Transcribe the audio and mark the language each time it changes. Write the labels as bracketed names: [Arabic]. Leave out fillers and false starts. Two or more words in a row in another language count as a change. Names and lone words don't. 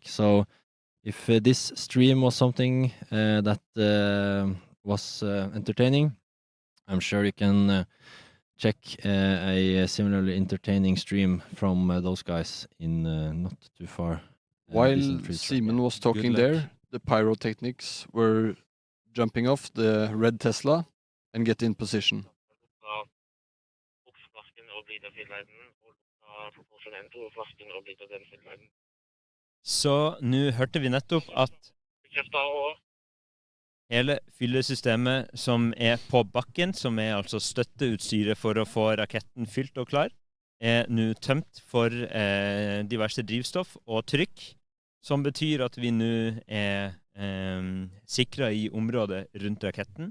[English] So if this stream was something that was entertaining, I'm sure you can check a similarly entertaining stream from those guys in not too far. While distant future. Simon was talking luck. there, the pyrotechnics were jumping off the red Tesla and get in position. [Norwegian] Så nå hørte vi nettopp at hele fyllesystemet som er på bakken, som er altså støtteutstyret for å få raketten fylt og klar, er nå tømt for diverse drivstoff og trykk, som betyr at vi nå er sikret i området rundt raketten.